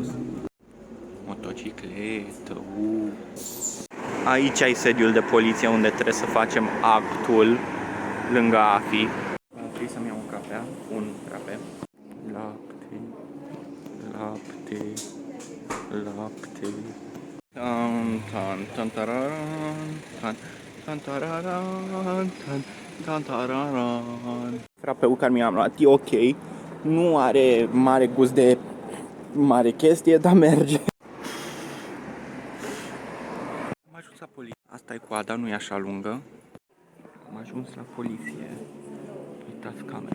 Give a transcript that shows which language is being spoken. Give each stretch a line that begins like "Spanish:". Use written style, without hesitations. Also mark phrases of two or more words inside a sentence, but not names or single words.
Romanian: Motocicletă, Aici ai sediul de poliție unde trebuie să facem actul lângă AFI. Trebuie să-mi iau un cafea, un cafea. Lapte, lapte, lapte. Tan tan tan tararan, tan tan tararan, tan tan tararan. Frapeul care mi-am luat e ok. Nu are mare gust de mare chestie, dar merge. Am ajuns la poliție. Asta e coada, nu e așa lungă. Am ajuns la poliție. Uitați camera.